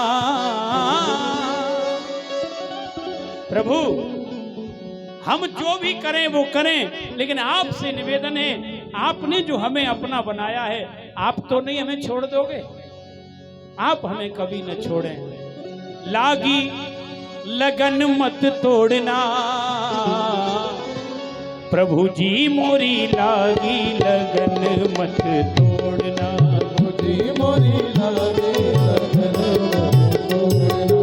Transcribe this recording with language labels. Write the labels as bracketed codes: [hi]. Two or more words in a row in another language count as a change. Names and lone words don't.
[hi] प्रभु हम जो भी करें वो करें, लेकिन आपसे निवेदन है, आपने जो हमें अपना बनाया है, आप तो नहीं हमें छोड़ दोगे, आप हमें कभी न छोड़ें। लागी लगन मत तोड़ना, प्रभु जी मोरी लागी लगन मत तोड़ना। प्रभु जी मोरी लागी लगन मत तोड़ना।